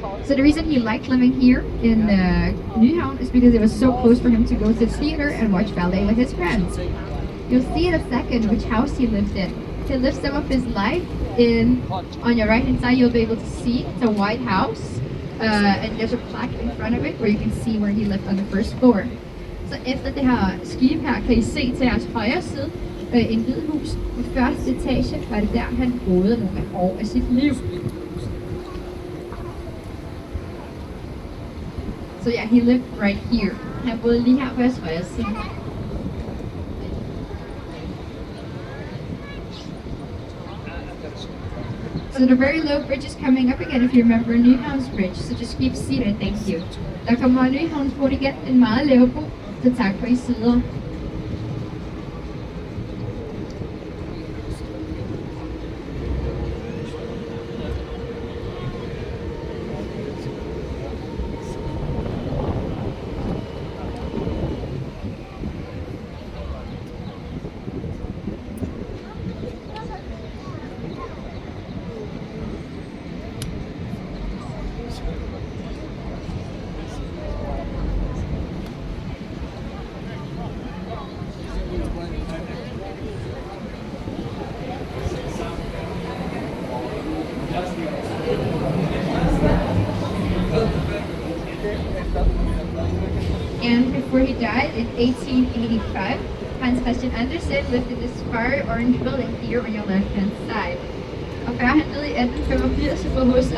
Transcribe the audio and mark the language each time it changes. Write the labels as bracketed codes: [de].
[en] So the reason he liked living here in Nyhavn is because it was so close for him to go to the theater and watch ballet with his friends. You'll see in a second which house he lived in. He lived some of his life in, on your right hand side you'll be able to see the White House, and there's a plaque in front of it where you can see where he lived on the first floor. [da] Så efter det her skib her kan I se til jeres højre side en hvid hus. På første etage var det der, han boede nogle år af sit liv. [en] So yeah, he lived right here. [da] Han boede lige her på jeres højre side. [en] So the very low bridge is coming up again if you remember Nyhavns Bridge, so just keep seated, thank you. [da] Der kommer Nyhavns Bro igen, en meget lav bro, så tak for I sidder. [en] And before he died in 1885, Hans Christian Andersen lived in this fire orange building here on your left hand side. [da] Og før han døde i 1885, så boede H.C.